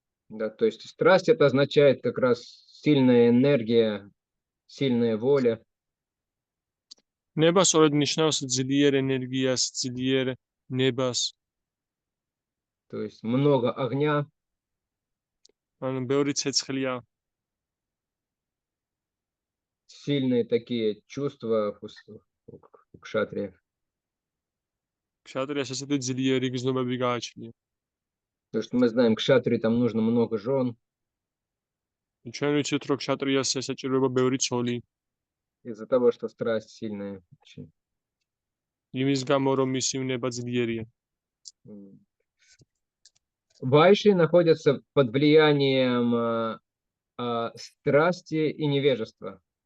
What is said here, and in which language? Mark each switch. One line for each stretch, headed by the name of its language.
Russian: Да, то есть страсть это означает как раз сильная энергия, сильная воля.
Georgian: ნება სწორედ ნიშნავს ძლიერ ენერგიას, ძლიერ ნებას,
Russian: То есть много огня,
Georgian: ან ბევრი ცეცხლია,
Russian: сильные такие чувства у кшатриев.
Georgian: შატრიას ესეთი ძლიერი გზნობები გააჩნია.
Russian: Потому что мы знаем, кшатри там нужно много жен
Georgian: ჩვენ ვიცით, რომ შატრიას ესაჭიროება ბევრი ცოლი,
Russian: из-за того, что страсть сильная. очень.
Georgian: იმის გამო, რომ მისი ნება ძლიერია.
Russian: Вайши находятся под влиянием страсти и невежества.